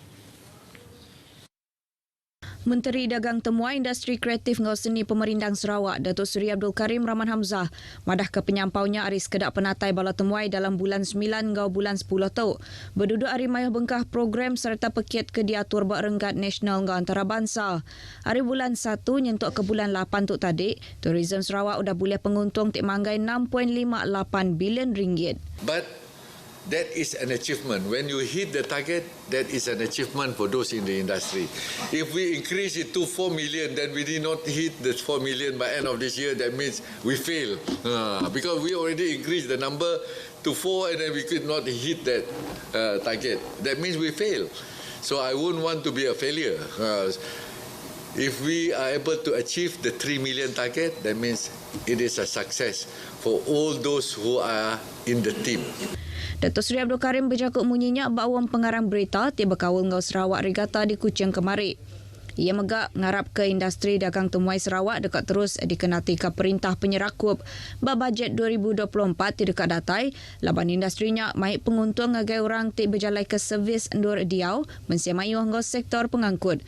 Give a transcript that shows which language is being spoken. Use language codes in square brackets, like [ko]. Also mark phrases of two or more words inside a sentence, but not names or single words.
[iba] Menteri Dagang Temua Industri Kreatif ngau seni Pemerintang Sarawak Datuk Seri Abdul Karim Rahman Hamzah madah ke penyampaunya aris kedak penatai bala temuai dalam bulan 9 ngau bulan 10 tu. Berduduk hari mayuh bengkah program serta pekiat ke diatur bak renggat nasional ngau antarabangsa. Hari bulan 1 nyentuk ke bulan 8 tu tadi, Tourism Sarawak udah boleh penguntung tik manggai 6.58 bilion ringgit. [en] But that is an achievement. When you hit the target, that is an achievement for those in the industry. If we increase it to 4 million, then we did not hit the 4 million by end of this year, that means we fail. Because we already increased the number to 4 and then we could not hit that target. That means we fail. So I wouldn't want to be a failure. If we are able to achieve the 3 million target, that means it is a success for all those who are in the team. [iba] Datuk Seri Abdul Karim berjakuk munyinya bawang pengarang berita tiba kawal ngau Sarawak Regatta di Kuching kemari. Ia megak ngarap ke industri dagang temuai Sarawak dekat terus dikenati ke perintah penyerakup bab bajet 2024 di dekat datai. Laban industrinya mai penguntung ngagai orang ti berjalai ke servis ndur diau mensiamayu hanggo sektor pengangkut.